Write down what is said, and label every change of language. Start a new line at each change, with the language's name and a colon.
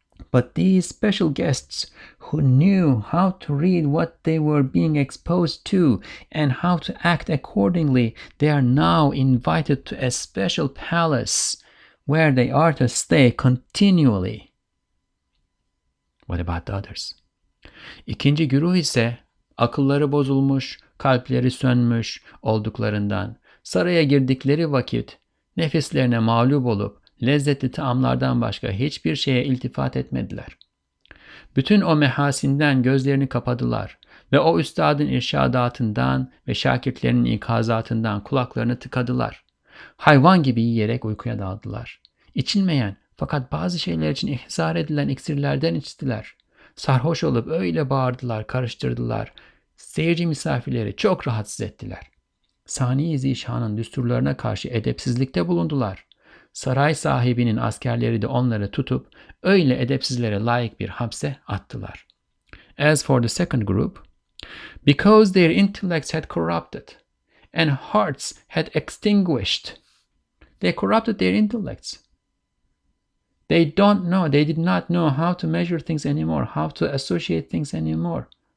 English: But these special guests who knew how to read what they were being exposed to and how to act accordingly, they are now invited to a special palace where they are to stay continually. What about the others?
Turkish: İkinci güruh ise akılları bozulmuş, kalpleri sönmüş olduklarından Saraya girdikleri vakit nefislerine mağlup olup lezzetli taamlardan başka hiçbir şeye iltifat etmediler. Bütün o mehasinden gözlerini kapadılar ve o üstadın irşadatından ve şakirtlerinin ikazatından kulaklarını tıkadılar. Hayvan gibi yiyerek uykuya daldılar. İçilmeyen fakat bazı şeyler için ihzar edilen iksirlerden içtiler. Sarhoş olup öyle bağırdılar, karıştırdılar. Seyirci misafirleri çok rahatsız ettiler. Sani-i Zişan'ın düsturlarına karşı edepsizlikte bulundular. Saray sahibinin askerleri de onları tutup öyle edepsizlere layık bir hapse attılar.
English: As for the second group, because their intellects had corrupted and hearts had extinguished, they corrupted their intellects. They did not know how to measure things anymore, how to associate things anymore.